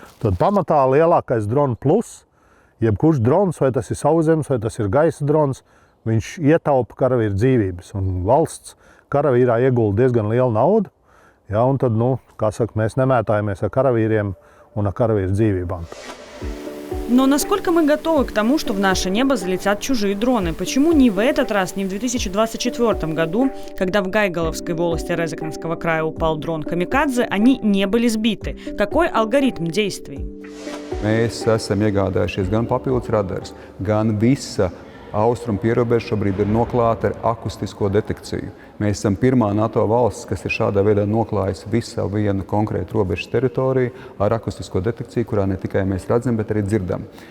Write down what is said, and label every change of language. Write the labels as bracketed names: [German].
[Latvian] Tad pamatā lielākais dronu plus, jebkurš drons, vai tas ir sauszemes, vai tas ir gaisa drons, viņš ietaupa karavīru dzīvības, un valsts karavīrā iegulda diezgan lielu naudu, ja, un tad, kā saka, mēs nemētājamies ar karavīriem un ar kaравīru dzīvībām. [Russian] Но насколько мы готовы к тому, что в наше небо залетят чужие дроны? Почему ни в этот раз, ни в 2024 году, когда в Гайголовской волости Резекненского края упал дрон «Камикадзе», они не были сбиты? Какой алгоритм действий? [Latvian] Mēs esam iegādājušies gan papildus radarus, gan visa austrumu pierobeža šobrīd ir noklāta ar akustisko detekciju. Mēs esam pirmā NATO valsts, kas ir šādā veidā noklājusi visu vienu konkrētu robežas teritoriju ar akustisko detekciju, kurā ne tikai mēs redzam, bet arī dzirdam.